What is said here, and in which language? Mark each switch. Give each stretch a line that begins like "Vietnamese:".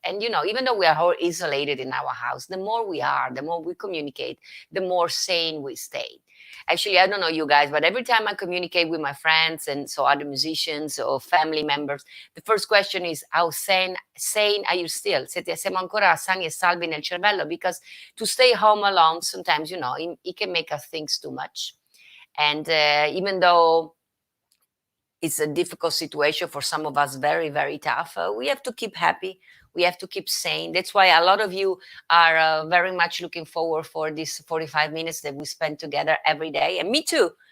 English: And, you know, even though we are all isolated in our house, the more we are, the more we communicate, the more sane we stay. Actually, I don't know you guys, but every time I communicate with my friends and so other musicians or family members, the first question is, how sane are you still?
Italian: Siamo ancora sani e salvi nel cervello?
English: Because to stay home alone, sometimes, you know, it can make us think too much. And even though it's a difficult situation for some of us, very, very tough. We have to keep happy. We have to keep sane. That's why a lot of you are very much looking forward for this 45 minutes that we spend together every day. And me too.